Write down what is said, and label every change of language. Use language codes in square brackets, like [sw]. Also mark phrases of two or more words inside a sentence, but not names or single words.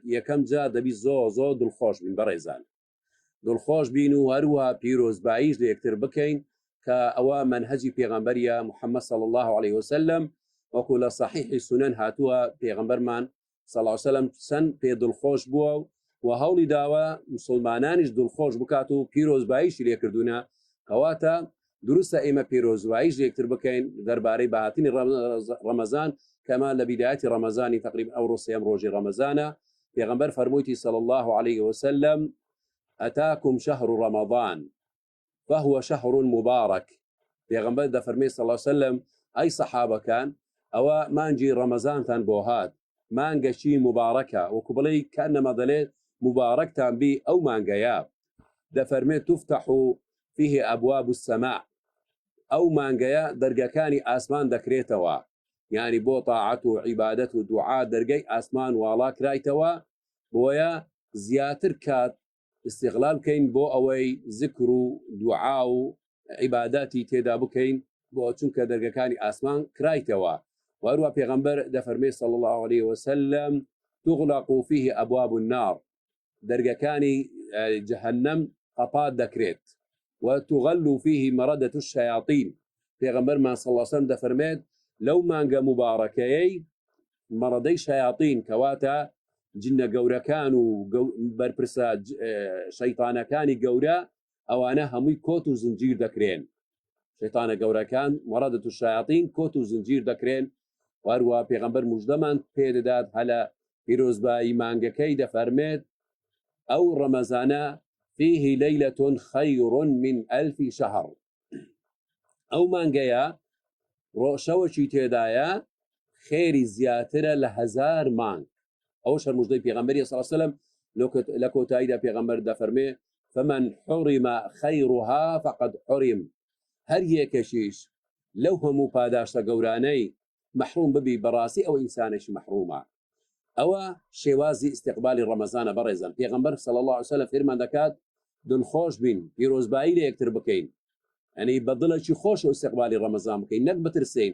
[ckb] یەکەم جا دەبی زۆر دڵخۆش بین. بەڕێزان، دڵخۆش بین و هەروە پیرۆزباییش لە یەکتر بکەین کە ئەوە منهەجی پێغەمبەریە محەممەد [ar] صلی الله عليه وسلم، [ckb] وەکو لە صحیحی سونەن هاتووە پێغەمبەرمان [ar] صلی الله عليه وسلم [ckb] چەند پێ دڵخۆش بووە و هەوڵی داوە مسلمانانیش دڵخۆش بکات و پیرۆزباییشی لێکردوونە. کەواتە دروستە ئێمە پیرۆزباییش لێکتر بکەین دەربارەی بەهاتنی ڕەمەزان، کەما لە بیدایەتی ڕەمەزانی تقریبا ئەو ڕۆسێم ڕۆژی ڕەمەزانە. پێغەمبەر فەرموویەتی [ar] صلی الله عليه وسلم: ئەتاکم شەهر ڕەمەضان فهو شهر مبارك. [ckb] پێغەمبەر دەفەرمێ [ar] صلی الله عليه وسلم: [ckb] ئەی سەحابەکان، ئەوە مانگی ڕەمەزانتان بۆ هات، مانگەشی مبارەکە، وەکو بڵێ کەنەمە دەڵێت مبارەکتان بی ئەو مانگەیە. دەفەرمێت: [ar] تفتح فيه أبواب السماء. [ckb] ئەو مانگەیە دەرگەکانی ئاسمان دەکرێتەوە، یعنی بۆ تاعەت و عیبادەت و دوعا دەرگەی ئاسمان واڵا کرایتەوە، بۆیە زیاتر کات استیغلال بکەین بۆ ئەوەی ذکر و دوعا و عیباداتی تێدا بکەین، بۆ چونکە دەرگەکانی ئاسمان کرایتەوە. وهروە پێغەمبەر دەفەرمێ [ar] صلی الله عليه وسلم: تغلق فيه أبواب النار. [ckb] دەرگەکانی جەهەنەم قەپات دەکرێت. [ar] وتغل فيه مردة الشياطين. [ckb] پێغەمبەرمان [ar] صلی الله عليه وسلم [ckb] دەفەرمێت لەو مانگە مبارەکەیەی مەڕەدەی شەیاطین، کەواتە جنە گەورەکان و بەرپرسە شەیطانەکانی گەورە، ئەوانە هەمووی کۆت و زنجیر دەکرێن. شەیطانە گەورەکان [ar] مەڕەدەت الشەیاطین [ckb] کۆت و زنجیر دەکرێن. وهروە پێغەمبەر موژدەمان پێدەدات هەلە پیرۆزبایی مانگەکەی دەفەرمێت: ئەو ڕەمەزانە [ar] فيه ليلة خير من 1000 شهر. [ckb] ئەو مانگەیە شەوەکی تێدایە خێری زیاترە لە 1000 مانگ. ئەو شەر موژدەی پێغەمبەری [ar] صلی الله عليه وسلم [ckb] لە کۆتاییدا پێغەمبەر دەفەرمێ: فمن حرم خيرها فقد حرم. هەر یەکەشیش لەو هەموو پاداشتە گەورانەی محروم ببی، بەڕاستی ئەو ئینسانێکی محرومە. ئەوە شێوازی استقبالی ڕەمەزانە. بەڕێزان، پێغەمبەر [ar] صلی الله عليه وسلم [ckb] فێرمان دەکات دڵخۆش بین، پیرۆزبایی لە یەکتر بکەین، ئەنی بەدڵێکی خۆش و استقبالی ڕەمەزان بکەین، نەک بترسین.